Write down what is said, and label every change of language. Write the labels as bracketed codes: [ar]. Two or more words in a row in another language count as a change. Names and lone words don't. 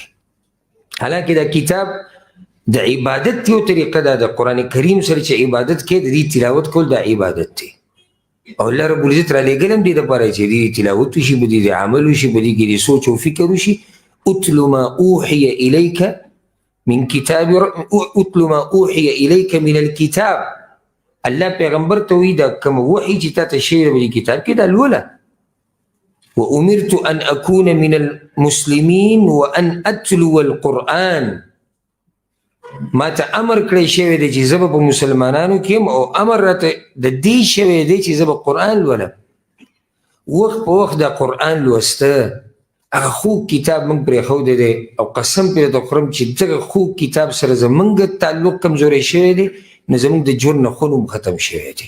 [ps] حالانکې دا کتاب د عبادت یو طریقه ده، د قرآن کریم سره چې عبادت کوي، د دې تلاوت کول دا عبادت دی. او الله رب العزت را لېږلی هم دې دپاره چې دې تلاوت وشي، به دې عمل وشي، به دې کې دې سوچ او فکر وشي، [ar] اتل ما اوحي الیک من کتاب اتل ما اوحي الیک من الكتاب. [ps] الله پیغمبر ته وی دا کوم وحی چې تا ته شوی دی کتاب کې دا لوله. [ar] وامرت ان اكون من المسلمين وان اتلو القرآن. [ps] ما ته امر کړی شوی دی چې زه به په مسلمانانو کې یم او امر راته د دې شوی دی چې زه به قرآن لولم. وخت په وخت دا قرآن لوسته هغه خوږ کتاب موږ پرېښودی دی او قسم پرې درته خورم چې دغه خوږ کتاب سره زموږ تعلق کمزوری شوی دی نو زموږ د ژوند نه خوند هم ختم شوی دی.